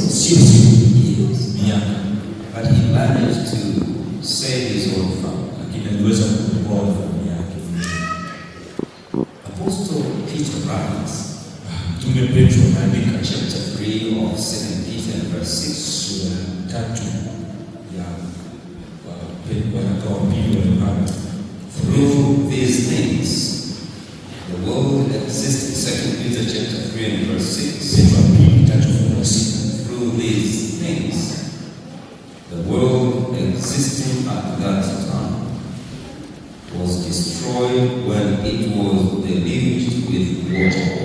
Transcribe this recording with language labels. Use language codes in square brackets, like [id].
[sw] Sio siku, [en] years. [sw] miaka. [en] But he managed to save his own family. [sw] Lakini aliweza kuokoa familia yake. [en] Apostle Peter writes, [sw] Mtume Petro anaandika [en] chapter 3 of 2 Peter and verse 6, [sw] sura 3 ya waraka wa pili wa Yohana. [en] through these things the world existed. 2 Peter chapter 3 and verse 6. [sw] Petro wa pili 3:6. [en] Through these things the world existing at that time was destroyed when it was deluged with water.